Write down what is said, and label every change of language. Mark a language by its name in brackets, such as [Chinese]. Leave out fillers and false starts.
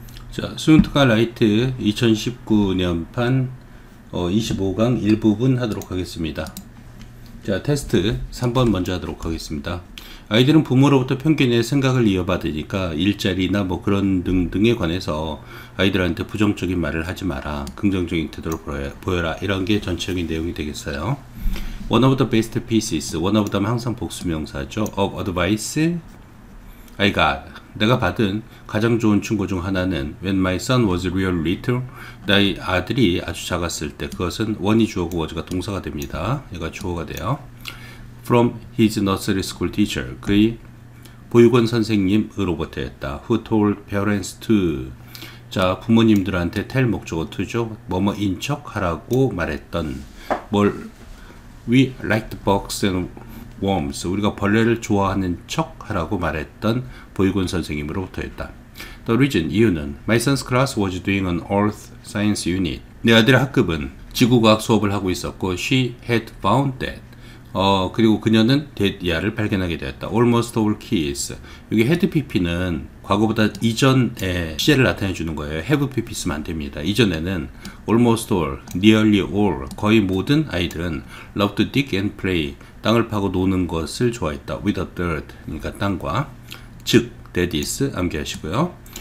[Korean] 자, 수능특강 라이트 2019년판 25강 일부분 하도록 하겠습니다. 자, 테스트 3번 먼저 하도록 하겠습니다. 아이들은 부모로부터 편견의 생각을 이어받으니까 일자리나 뭐 그런 등등에 관해서 아이들한테 부정적인 말을 하지 마라, 긍정적인 태도를 보여라, 이런 게 전체적인 내용이 되겠어요. [English] One of the best pieces, one of them [Korean] 항상 복수명사죠. [English] of advice I got, [Korean] 내가 받은 가장 좋은 충고 중 하나는 [English] when my son was real little, [Korean] 나의 아들이 아주 작았을 때, 그것은 one이 주어고 was가 동사가 됩니다. 얘가 주어가 돼요. [English] From his nursery school teacher, [Korean] 그의 보육원 선생님으로부터였다. [English] Who told parents to, [Korean] 자, 부모님들한테 [English] tell [Korean] 목적어 to죠. 뭐뭐인 척 하라고 말했던, [English] we liked bugs and worms, [Korean] 우리가 벌레를 좋아하는 척 하라고 말했던 보육원 선생님으로부터였다. [English] The reason, [Korean] 이유는 [English] my son's class was doing an earth science unit, [Korean] 내 아들의 학급은 지구과학 수업을 하고 있었고 [English] she had found that, [Korean] 그리고 그녀는 데디아를 발견하게 되었다. [English] Almost all kids, [Korean] 여기 had pp는 과거보다 이전의 시제를 나타내 주는 거예요. have pp 쓰면 안 됩니다. 이전에는 almost all, nearly all, 거의 모든 아이들은 [English] love to dig and play, [Korean] 땅을 파고 노는 것을 좋아했다. [English] with the dirt, [Korean] 그러니까 땅과, 즉 [English] that is [Korean] 암기하시고요.